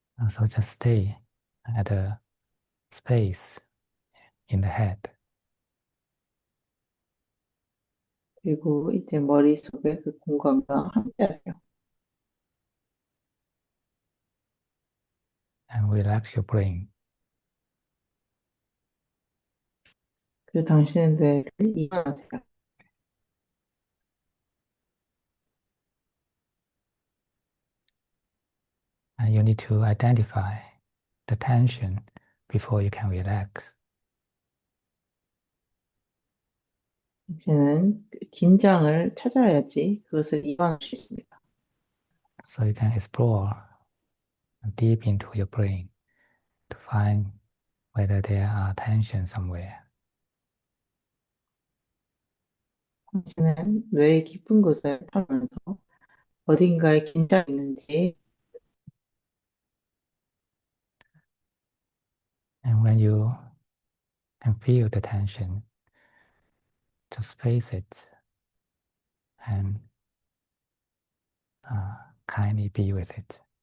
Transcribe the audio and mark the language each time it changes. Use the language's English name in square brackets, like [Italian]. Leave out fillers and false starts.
[English] So just stay at a space in the head. [Korean] 그리고 이제 머릿속에 그 공간과 함께하세요. [English] And relax your brain. [Korean] 그리고 당신의 뇌를 이완하세요. [English] And you need to identify the tension before you can relax. [Korean] 당신은 그 긴장을 찾아야지 그것을 이완할 수 있습니다. [English] So you can explore deep into your brain to find whether there are tensions somewhere. [Korean] 당신은 뇌의 깊은 곳을 탐면서 어딘가에 긴장이 있는지 [English] And when you can feel the tension, just face it and kindly be with it.